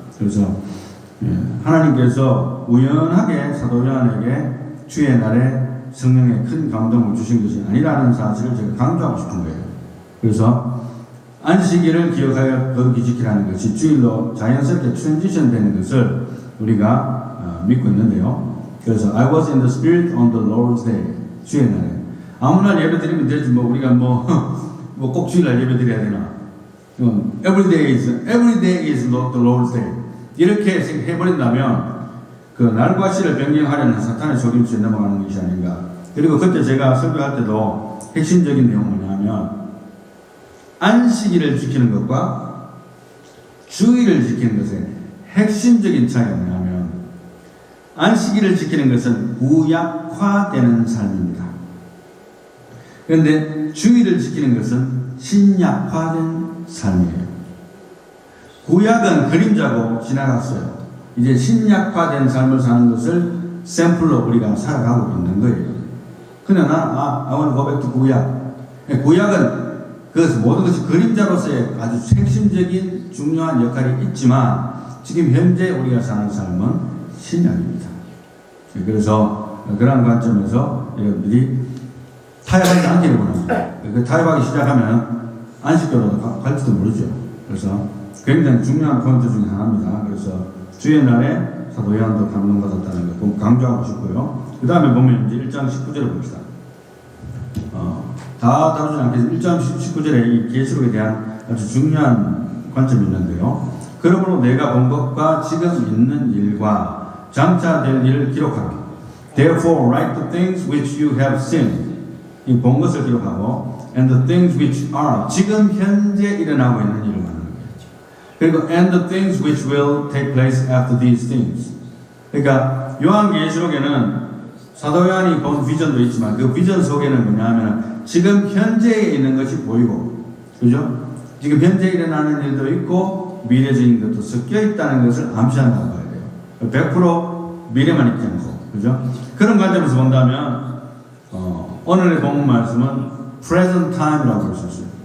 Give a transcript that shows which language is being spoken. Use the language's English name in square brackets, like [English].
[Korean] 그래서 하나님께서 우연하게 사도 요한에게 주의 날에 성령의 큰 감동을 주신 것이 아니라는 사실을 제가 강조하고 싶은 거예요. 그래서 안식일을 기억하여 거룩히 지키라는 것이 주일로 자연스럽게 트랜지션 되는 것을 우리가 믿고 있는데요. 그래서 [English] I was in the spirit on the Lord's day. [Korean] 주의 날에 아무날 예배 드리면 되지 우리가 꼭 주일날 예배 드려야 되나? [English] Every day is the Lord's day. [Korean] 이렇게 해버린다면 그 날과 시를 변경하려는 사탄의 속임수에 넘어가는 것이 아닌가. 그리고 그때 제가 설교할 때도 핵심적인 내용은 뭐냐면 안식일을 지키는 것과 주일을 지키는 것의 핵심적인 차이가 뭐냐면 안식일을 지키는 것은 구약화되는 삶입니다. 그런데 주일을 지키는 것은 신약화된 삶이에요. 구약은 그림자고 지나갔어요. 이제 신약화된 삶을 사는 것을 샘플로 우리가 살아가고 있는 거예요. 그러나 [English] I want to go back to 구약. [Korean] 구약은 그것은 모든 것이 그림자로서의 아주 핵심적인 중요한 역할이 있지만 지금 현재 우리가 사는 삶은 신약입니다. 그래서 그런 관점에서 여러분들이 타협하지 않기를 원합니다. 그 타협하기 시작하면 안식교로도 갈지도 모르죠. 그래서 굉장히 중요한 포인트 중에 하나입니다. 그래서 주의 날에 사도 요한도 감동받았다는 거 강조하고 싶고요. 그 다음에 보면 이제 1장 19절을 봅시다. 다 다루지 않겠지만 1장 19절에 이 계시록에 대한 아주 중요한 관점이 있는데요. 그러므로 내가 본 것과 지금 있는 일과 장차 될 일을 기록하라. [English] Therefore write the things which you have seen. [Korean] 이 본 것을 기록하고 [English] and the things which are [Korean] 지금 현재 일어나고 있는 일을 말하는 거예요. 그리고 [English] and the things which will take place after these things. [Korean] 그러니까 요한계시록에는 사도 요한이 본 비전도 있지만 그 비전 속에는 뭐냐면 지금 현재에 있는 것이 보이고, 그죠? 지금 현재 일어나는 일도 있고 미래적인 것도 섞여 있다는 것을 암시한다고 봐야 돼요. 100% 미래만 있지 않고, 그죠? 그런 관점에서 본다면 오늘의 본문 말씀은 [English] present time [Korean] 이라고 볼 수 있어요.